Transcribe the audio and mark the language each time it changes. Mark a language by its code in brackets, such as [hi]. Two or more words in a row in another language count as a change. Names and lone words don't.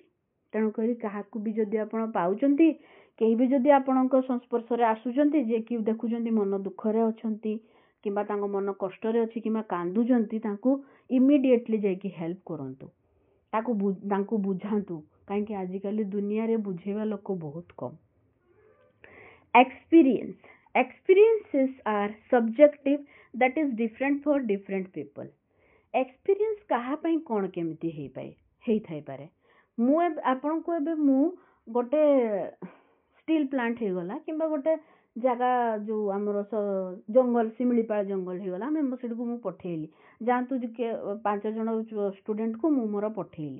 [or] ତେଣୁକରି କାହାକୁ ବି ଯଦି ଆପଣ ପାଉଛନ୍ତି, କେହି ବି ଯଦି ଆପଣଙ୍କ ସଂସ୍ପର୍ଶରେ ଆସୁଛନ୍ତି ଯେ କି ଦେଖୁଛନ୍ତି ମନ ଦୁଃଖରେ ଅଛନ୍ତି କିମ୍ବା ତାଙ୍କ ମନ କଷ୍ଟରେ ଅଛି କିମ୍ବା କାନ୍ଦୁଛନ୍ତି, ତାଙ୍କୁ ଇମିଡିଏଟଲି ଯାଇକି ହେଲ୍ପ କରନ୍ତୁ, ତାଙ୍କୁ ବୁଝାନ୍ତୁ। କାହିଁକି ଆଜିକାଲି ଦୁନିଆରେ ବୁଝେଇବା ଲୋକ ବହୁତ କମ୍। [en] Experiences are subjective, that is different for different people. [or] Experience କାହା ପାଇଁ କ'ଣ କେମିତି ହେଇଥାଇପାରେ? ଆପଣଙ୍କୁ ଏବେ ମୁଁ ଗୋଟେ [en] steel plant [or] ହେଇଗଲା କିମ୍ବା ଗୋଟେ ଜାଗା ଯୋଉ ଆମର ଜଙ୍ଗଲ, ଶିମିଳିପାଳ ଜଙ୍ଗଲ ହେଇଗଲା, ଆମେ ସେଠିକୁ ମୁଁ ପଠେଇଲି, ଯାଆନ୍ତୁ 5 ଜଣ ଷ୍ଟୁଡେଣ୍ଟକୁ ମୁଁ ମୋର ପଠେଇଲି।